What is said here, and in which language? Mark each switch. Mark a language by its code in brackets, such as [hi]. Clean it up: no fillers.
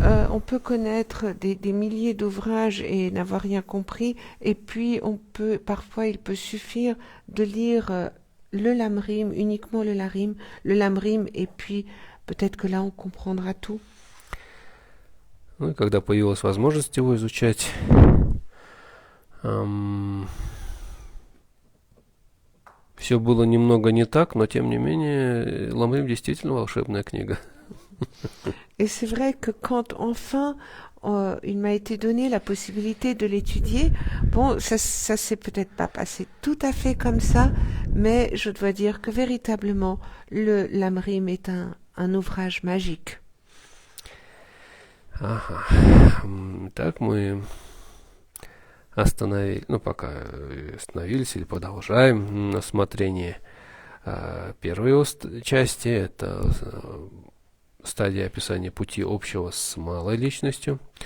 [fr] On peut connaître des milliers d'ouvrages et n'avoir rien compris, et puis parfois il peut suffire de lire le lamrim, uniquement le lamrim, et puis peut-être que là on comprendra tout. [ru] Ну и когда появилась возможность его изучать, все было немного не так, но тем не менее Ламрим действительно волшебная книга. [fr] Et c'est vrai que quand enfin il m'a été donné la possibilité de l'étudier, bon, ça s'est peut-être pas passé tout à fait comme ça, mais je dois dire que véritablement le Lamrim est un ouvrage magique. [ru] Ага. Так мы пока остановились или продолжаем рассмотрение первой части. Это стадия описания пути общего с малой личностью.